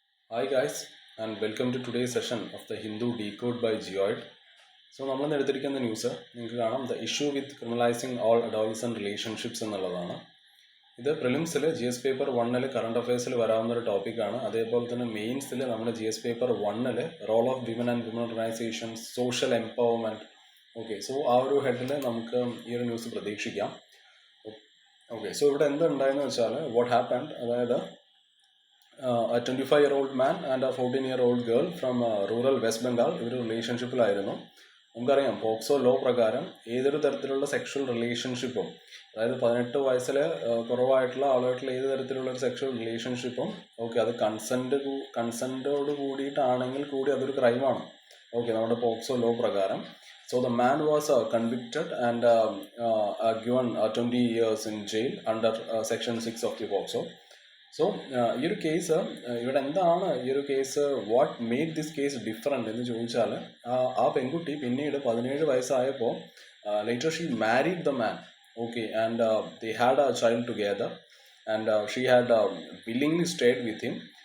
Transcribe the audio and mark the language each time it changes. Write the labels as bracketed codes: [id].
[en] Hi guys, and welcome to today's session of the Hindu Decode by Geoid. [ml] So നമ്മളിന്ന് എടുത്തിരിക്കുന്ന news നിങ്ങൾക്ക് കാണാം [en] the issue with criminalizing all adolescent relationships [ml] എന്നുള്ളതാണ്. ഇത് പ്രിലിംസിൽ GS paper 1 current അഫയേഴ്സിൽ വരാവുന്ന ഒരു ടോപ്പിക്കാണ്. അതേപോലെ തന്നെ മെയിൻസിൽ നമ്മുടെ GS paper 1 [en] Role of women and women organisations, social empowerment. [ml] Okay, so ആ ഒരു ഹെഡിൽ നമുക്ക് ഈ ഒരു ന്യൂസ് പ്രതീക്ഷിക്കാം. ഓക്കെ, സോ ഇവിടെ എന്തുണ്ടായെന്ന് വെച്ചാൽ വാട്ട് ഹാപ്പൻഡ്, അതായത് [en] a 25-year-old man and a 14-year-old girl from rural West Bengal [ml] ഇവർ റിലേഷൻഷിപ്പിലായിരുന്നു. നമുക്കറിയാം പോക്സോ ലോ പ്രകാരം ഏതൊരു തരത്തിലുള്ള സെക്ഷൽ റിലേഷൻഷിപ്പും, അതായത് 18 വയസ്സിൽ കുറവായിട്ടുള്ള ആളുമായിട്ടുള്ള ഏത് തരത്തിലുള്ള ഒരു സെക്ഷൽ റിലേഷൻഷിപ്പും ഓക്കെ അത് കൺസെൻറ്റോട് കൂടിയിട്ടാണെങ്കിൽ കൂടി അതൊരു ക്രൈമാണ്. ഓക്കെ, നമ്മുടെ പോക്സോ ലോ പ്രകാരം. [en] So the man was convicted and given 20 years in jail under section 6 of the POCSO. [ml] So ഈ ഒരു കേസ് ഇവിടെ എന്താണ് ഈ ഒരു case [en] what made this case different [ml] എന്ന് ചോദിച്ചാൽ ആ പെൺകുട്ടി പിന്നീട് 17 വയസ്സായപ്പോൾ [en] Later she married the man. Okay, and they had a child together and she had willingly stayed with him.